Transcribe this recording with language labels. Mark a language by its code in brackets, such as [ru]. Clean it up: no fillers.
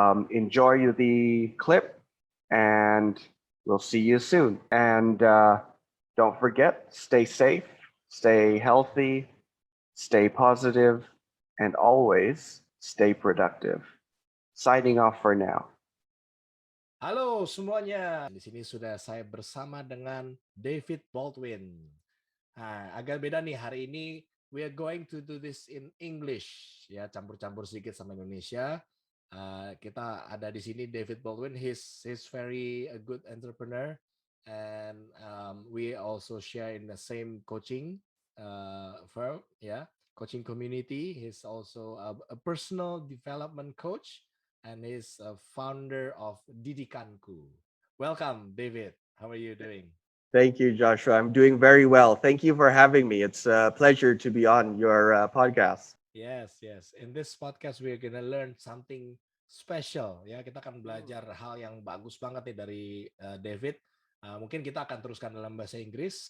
[en] Enjoy the clip, and we'll see you soon. And don't forget, stay safe, stay healthy, stay positive, and always stay productive. Signing off for now. [id] Halo semuanya, di sini sudah saya bersama dengan David Baldwin. Nah, agak beda nih hari ini. We are going to do this in English, ya campur-campur sedikit sama Indonesia. Kita ada di sini David Baldwin. [en] He's very a good entrepreneur, and we also share in the same coaching firm, ya, coaching community. He's also a personal development coach and is a founder of Didikanku. Welcome, David. How are you doing? Thank you, Joshua. I'm doing very well. Thank you for having me. It's a pleasure to be on your podcast. Yes, yes. In this podcast, we're gonna learn something special. [id] Ya, kita akan belajar hal yang bagus banget nih dari David. Mungkin kita akan teruskan dalam bahasa Inggris.